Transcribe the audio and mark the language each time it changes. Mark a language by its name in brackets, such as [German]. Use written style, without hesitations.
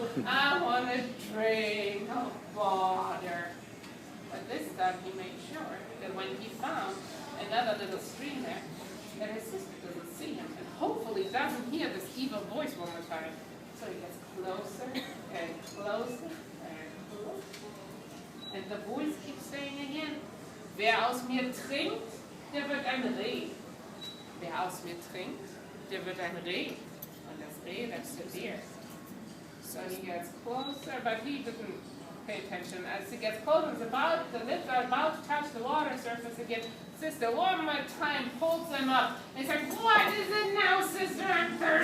[English] I want to drink water. But this time he made sure that when he found another little stream there, that his sister doesn't see him, and hopefully doesn't hear this evil voice one more time. So he gets closer and closer and closer. And the voice keeps saying again, [German] wer aus mir trinkt, der wird ein Reh. Wer aus mir trinkt, der wird ein Reh. Und das Reh, [English] that's the deer. So he gets closer, but he didn't pay attention. As he gets closer, the lips are about to touch the water surface again. Sister, one more time, pulls him up. And he's like, what is it now, sister? I'm